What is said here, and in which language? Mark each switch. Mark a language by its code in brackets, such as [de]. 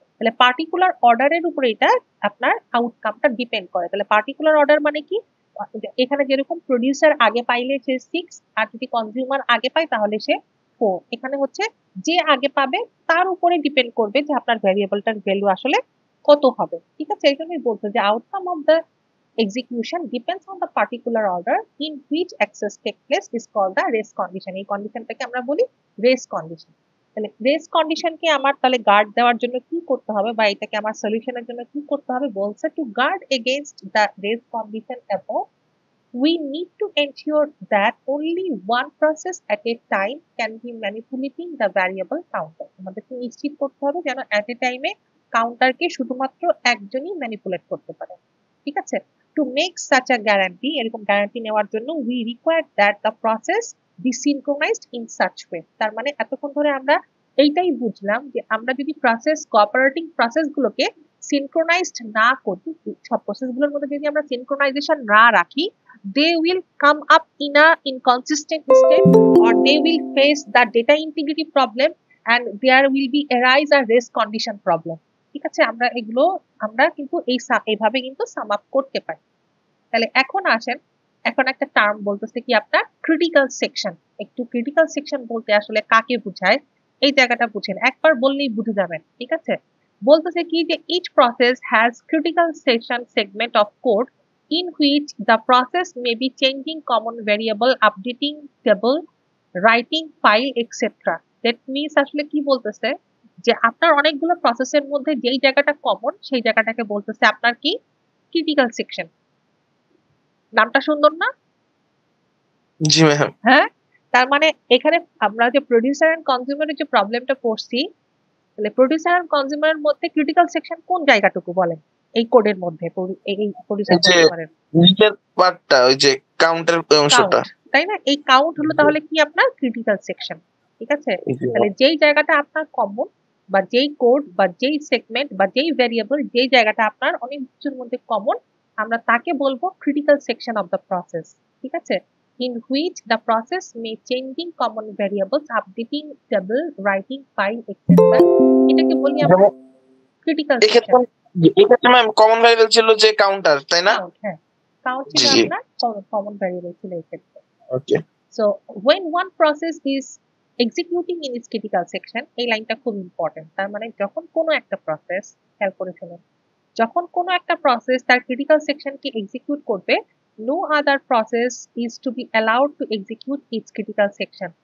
[bn] তাহলে পার্টিকুলার অর্ডারের উপর এটা আপনার আউটকামটা ডিপেন্ড করে। তাহলে পার্টিকুলার অর্ডার মানে কি, এখানে যেরকম প্রডিউসার আগে পাইলে সে 6, আর যদি কনজিউমার আগে পায় তাহলে সে 4। এখানে হচ্ছে যে আগে পাবে তার উপরে ডিপেন্ড করবে যে আপনার ভ্যারিয়েবলটার ভ্যালু আসলে কত হবে, ঠিক আছে। এই জন্যই বলতো যে [en] Outcome of the execution depends on the particular order in which access take place is called the race condition. [bn] এই কন্ডিশনটাকে আমরা বলি রেস কন্ডিশন। তাহলে রেস কন্ডিশনকে আমার তাহলে গার্ড দেওয়ার জন্য কি করতে হবে, বা এটাকে আমার সলিউশনের জন্য কি করতে হবে, বলছে [en] To guard against the race condition above we need to ensure that only one process at a time can be manipulating the variable counter. [bn] আমাদেরকে নিশ্চিত করতে হবে যেন [en] at a time [bn] এ কাউন্টারকে শুধুমাত্র একজনই ম্যানিপুলেট করতে পারে, ঠিক আছে। [en] To make such a guarantee, [bn] এরকম গ্যারান্টি নেওয়ার জন্য [en] we require that the process be synchronized in such way. [bn] তার মানে এতক্ষণ ধরে আমরা এইটাই বুঝলাম যে আমরা যদি কোঅপারেটিং প্রসেস গুলোকে সিনক্রোনাইজড না করি, সব প্রসেস গুলোর মধ্যে যদি আমরা সিনক্রোনাইজেশন না রাখি, [en] they will come up in a inconsistent state, or they will face the data integrity problem, and there will be arise a race condition problem, [bn] ঠিক আছে। আমরা কিন্তু এইভাবে কিন্তু সাম আপ করতে পারি। তাহলে এখন আসেন, এখন একটা টার্ম বলতেছে কি আপনার ক্রিটিক্যাল সেকশন। একটু ক্রিটিক্যাল সেকশন বলতে আসলে কাকে বোঝায় এই জায়গাটা বুঝেন, একবার বললেই বুঝে যাবেন, ঠিক আছে। বলতেছে কি যে [en] each process has critical section segment of code in which the process may be changing common variable, updating table, writing file, etc. That means [bn] আসলে কি বলতেছে যে আপনার অনেকগুলো প্রসেসের মধ্যে যেই জায়গাটা কমন সেই জায়গাটাকে বলতেছে আপনার কি ক্রিটিক্যাল সেকশন। নামটা সুন্দর না? জি ম্যাম। হ্যাঁ, তার মানে এখানে আমরা যে প্রোডিউসার এন্ড কনজিউমারের যে প্রবলেমটা পড়ছি, তাহলে প্রোডিউসার এন্ড কনজিউমারের মধ্যে ক্রিটিক্যাল সেকশন কোন জায়গাটুকু বলেন এই কোডের মধ্যে, এই প্রোডিউসার কনজিউমারের নিচের পার্টটা, ওই যে কাউন্টের অংশটা, তাই না? এই কাউন্ট হলো তাহলে কি আপনার ক্রিটিক্যাল সেকশন, ঠিক আছে। তাহলে যেই জায়গাটা আপনার কমন, বা যেই কোড, বা যেই সেগমেন্ট, বা যেই ভ্যারিয়েবল, যেই জায়গাটা আপনার অনেক কিছুর মধ্যে কমন, আমরা তাকে বলবো [en] critical section of the process, [bn] ঠিক আছে। [en] In which the process may changing common variables, updating table, writing file, etc. [bn] এটাকে বলি আমরা ক্রিটিক্যাল সেকশন। এক্ষেত্রে ম্যাম কমন ভ্যারিয়েবল ছিল যে কাউন্টার, তাই না? হ্যাঁ, কাউন্ট ছিল আপনার কমন ভ্যারিয়েবল ছিল এই ক্ষেত্রে। ওকে। [en] So when one process is executing in its critical section, [bn] এই লাইনটা খুব ইম্পর্টেন্ট। তার মানে যখন কোনো একটা প্রসেস, খেয়াল করে শুনুন, যখন কোনো একটা প্রসেস তার ক্রিটিক্যাল সেকশনকে এক্সিকিউট করবে, [en] No other process is to be allowed to execute its critical section.